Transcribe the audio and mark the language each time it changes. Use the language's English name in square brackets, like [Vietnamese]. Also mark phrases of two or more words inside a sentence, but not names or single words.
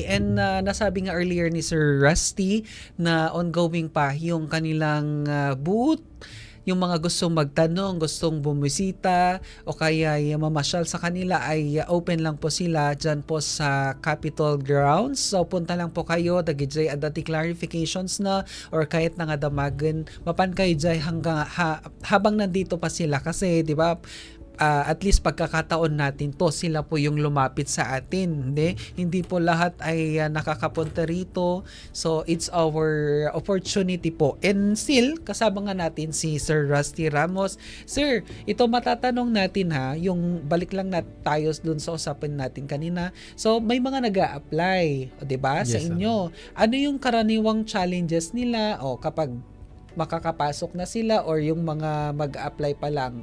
[Filipino] And nasabi nga earlier ni Sir Rusty na ongoing pa yung kanilang booth. Yung mga gustong magtanong, gustong bumisita o kaya mamasyal sa kanila ay open lang po sila dyan po sa Capitol Grounds. So punta lang po kayo, [Iloko] dagijay adati [Filipino] clarifications na or kahit na [Iloko] nga damagan, mapan kayo [Filipino] dyan habang nandito pa sila kasi di ba at least pagkakataon natin to sila po yung lumapit sa atin, hindi po lahat ay nakakapunta rito, [English] so it's our opportunity po. And still [Filipino] kasama nga natin si Sir Rusty Ramos. Sir, ito matatanong natin yung balik lang na tayo dun sa usapan natin kanina. So may mga nag-a-apply, di ba, sa inyo. Ano yung karaniwang challenges nila o kapag makakapasok na sila or yung mga mag-a-apply pa lang?